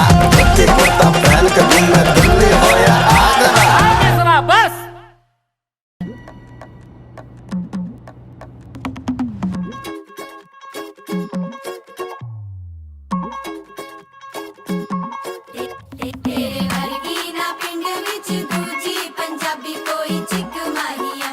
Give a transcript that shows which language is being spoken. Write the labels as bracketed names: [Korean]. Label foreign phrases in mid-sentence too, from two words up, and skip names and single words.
[Hindi] धोती कुर्ता पहन के घूमे दिल्ली हो या आगरा। बस [Punjabi] ਤੇਰੇ ਵਰਗੀ ਨਾ ਪਿੰਡ ਵਿਚ ਦੂਜੀ ਪੰਜਾਬੀ ਕੋਈ ਚਿਕ ਮਾਹੀਆ।